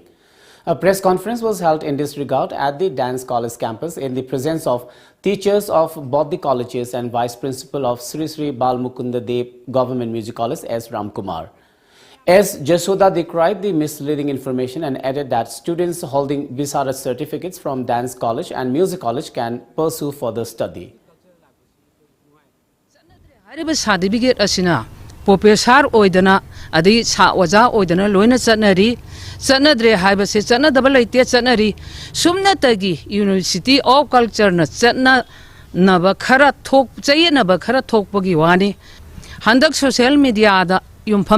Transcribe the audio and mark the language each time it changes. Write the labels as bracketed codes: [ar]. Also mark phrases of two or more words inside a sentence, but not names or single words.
[en] A press conference was held in this regard at the Dance College campus in the presence of teachers of both the colleges and Vice Principal of Sri Sri Bal Mukunda Dev Government Music College, S. Ramkumar. S. Jashoda decried the misleading information and added that students holding Visara certificates from Dance College and Music College can pursue further study. [mni] Certificate asina professor oidana adi sa waja oidana loina chanari chanadre haibase chanadaba leite chanari sumna tagi University of Culture na chana naba khara thok chaye naba khara thokpagi wani handak [en] social media [mni] da yumpham